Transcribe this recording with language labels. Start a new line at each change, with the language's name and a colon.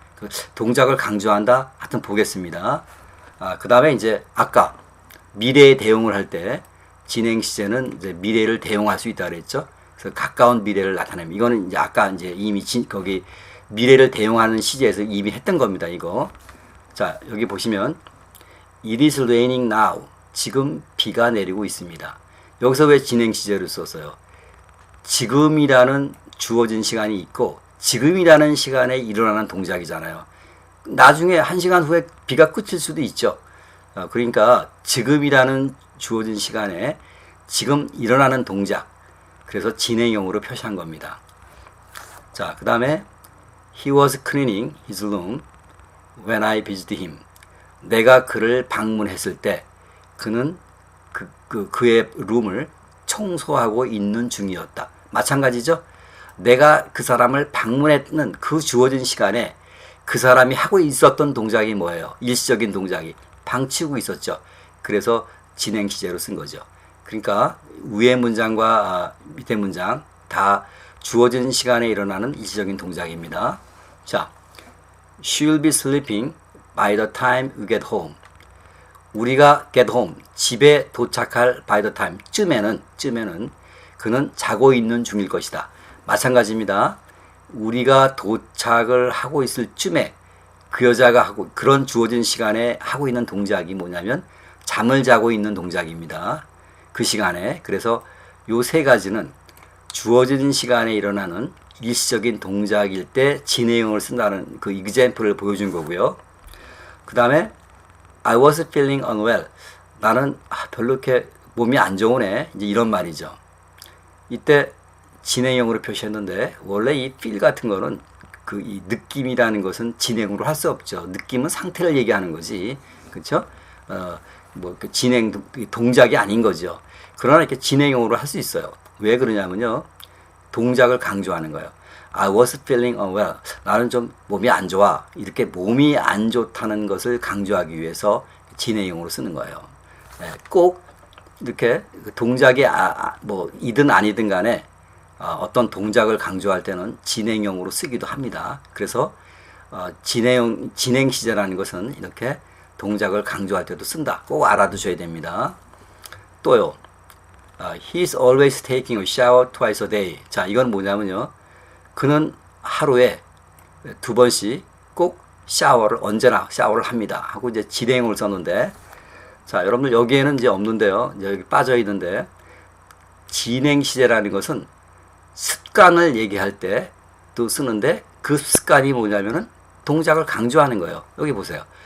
Korean: 그 동작을 강조한다? 하여튼 보겠습니다. 그 다음에 이제 아까 미래에 대응을 할 때 진행 시제는 이제 미래를 대응할 수 있다 그랬죠. 그래서 가까운 미래를 나타냅니다. 이거는 이제 아까 이제 이미 거기 미래를 대응하는 시제에서 이미 했던 겁니다. 이거. 자, 여기 보시면
English: It is raining now.
Korean: 지금 비가 내리고 있습니다. 여기서 왜 진행 시제를 썼어요? 지금이라는 주어진 시간이 있고 지금이라는 시간에 일어나는 동작이잖아요. 나중에 1시간 후에 비가 그칠 수도 있죠. 그러니까 지금이라는 주어진 시간에 지금 일어나는 동작, 그래서 진행형으로 표시한 겁니다. 자, 그 다음에
English: He was cleaning his room when I visited him.
Korean: 내가 그를 방문했을 때 그는 그의 룸을 청소하고 있는 중이었다. 마찬가지죠. 내가 그 사람을 방문했는 그 주어진 시간에 그 사람이 하고 있었던 동작이 뭐예요? 일시적인 동작이 방 치우고 있었죠. 그래서 진행 시제로 쓴 거죠. 그러니까 위의 문장과 밑에 문장 다 주어진 시간에 일어나는 일시적인 동작입니다.
English: 자, She'll be sleeping by the time we get home.
Korean: 우리가
English: get home,
Korean: 집에 도착할
English: by the time,
Korean: 쯤에는 그는 자고 있는 중일 것이다. 마찬가지입니다. 우리가 도착을 하고 있을 쯤에 그 여자가 하고 그런 주어진 시간에 하고 있는 동작이 뭐냐면 잠을 자고 있는 동작입니다. 그 시간에. 그래서 요 세 가지는 주어진 시간에 일어나는 일시적인 동작일 때 진행형을 쓴다는 그 example을 보여준 거고요.
English: 그 다음에 I was feeling unwell.
Korean: 나는 별로 이렇게 몸이 안 좋으네. 이제 이런 말이죠. 이때 진행형으로 표시했는데 원래 이 feel 같은 거는 그 이 느낌이라는 것은 진행으로 할 수 없죠. 느낌은 상태를 얘기하는 거지. 그렇죠? 뭐 진행 동작이 아닌 거죠. 그러나 이렇게 진행형으로 할 수 있어요. 왜 그러냐면요. 동작을 강조하는 거예요.
English: I was feeling unwell.
Korean: 나는 좀 몸이 안 좋아. 이렇게 몸이 안 좋다는 것을 강조하기 위해서 진행형으로 쓰는 거예요. 꼭 이렇게 동작이 뭐 이든 아니든 간에 어떤 동작을 강조할 때는 진행형으로 쓰기도 합니다. 그래서 진행 시제라는 것은 이렇게 동작을 강조할 때도 쓴다. 꼭 알아두셔야 됩니다. 또요.
English: He's always taking a shower twice a day.
Korean: 자, 이건 뭐냐면요. 그는 하루에 2번씩 꼭 언제나 샤워를 합니다. 하고 이제 진행을 썼는데, 자, 여러분들 여기에는 이제 없는데요. 여기 빠져 있는데, 진행 시제라는 것은 습관을 얘기할 때 또 쓰는데 그 습관이 뭐냐면은 동작을 강조하는 거예요. 여기 보세요.